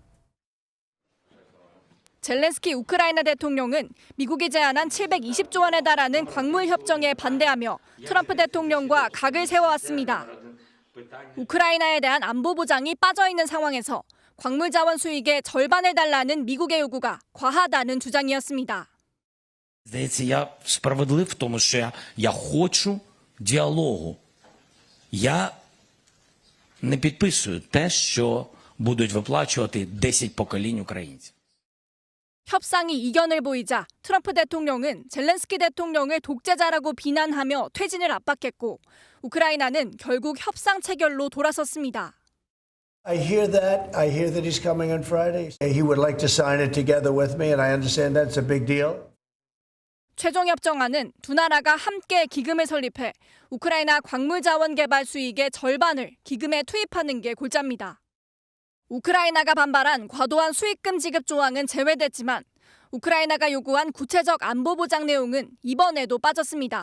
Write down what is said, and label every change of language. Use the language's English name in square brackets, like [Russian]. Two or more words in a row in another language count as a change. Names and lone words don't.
[Korean] 젤렌스키 우크라이나 대통령은 미국이 제안한 720조 원에 달하는 광물 협정에 반대하며 트럼프 대통령과 각을 세워왔습니다. 우크라이나에 대한 안보 보장이 빠져 있는 상황에서 광물 자원 수익의 절반을 달라는 미국의 요구가 과하다는 주장이었습니다. [Ukrainian] Здається, я справедлив в тому, що я хочу діалогу. Я не підписую те, що будуть виплачувати 10 поколінь українців. [Korean] 협상이 이견을 보이자 트럼프 대통령은 젤렌스키 대통령을 독재자라고 비난하며 퇴진을 압박했고 우크라이나는 결국 협상 체결로 돌아섰습니다. [English] I hear that. I hear that he's coming on Friday. He would like to sign it together with me, and I understand that's a big deal. [Korean] 최종 협정안은 두 나라가 함께 기금을 설립해 우크라이나 광물 자원 개발 수익의 절반을 기금에 투입하는 게 골자입니다. 우크라이나가 반발한 과도한 수익금 지급 조항은 제외됐지만 우크라이나가 요구한 구체적 안보 보장 내용은 이번에도 빠졌습니다.